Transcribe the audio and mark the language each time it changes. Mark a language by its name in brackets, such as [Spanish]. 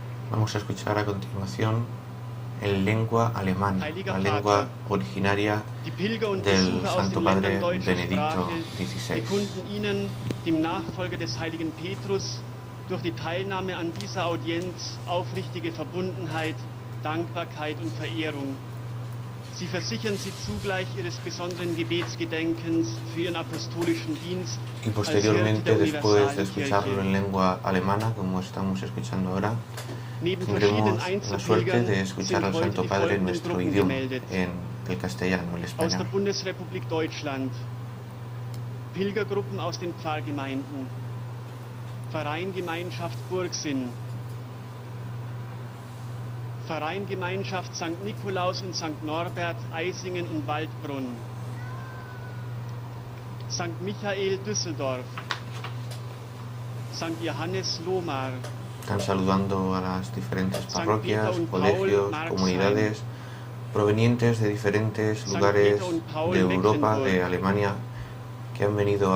[Spanish] Vamos a escuchar a continuación en lengua alemana, la lengua originaria del Santo Padre Benedicto XVI. [German] Bekunden Ihnen, dem Nachfolger des heiligen Petrus, durch die Teilnahme an dieser Audienz aufrichtige Verbundenheit, Dankbarkeit und Verehrung. Sie versichern Sie zugleich Ihres besonderen Gebetsgedenkens für Ihren apostolischen Dienst. [Spanish] Y posteriormente, después de escucharlo en lengua alemana, como estamos escuchando ahora, tendremos la suerte de escuchar al Santo Padre en nuestro idioma, en el castellano, el [German] Aus der [Spanish] español. [German] Bundesrepublik Deutschland, Pilgergruppen aus den Pfarrgemeinden, Verein Gemeinschaft Burgsinn, Verein Gemeinschaft St. Nikolaus und St. Norbert, Eisingen und Waldbrunn, St. Michael Düsseldorf, St. Johannes Lohmar, [Spanish] Están saludando a las diferentes parroquias, colegios, comunidades provenientes de diferentes lugares de Europa, de Alemania, que han venido a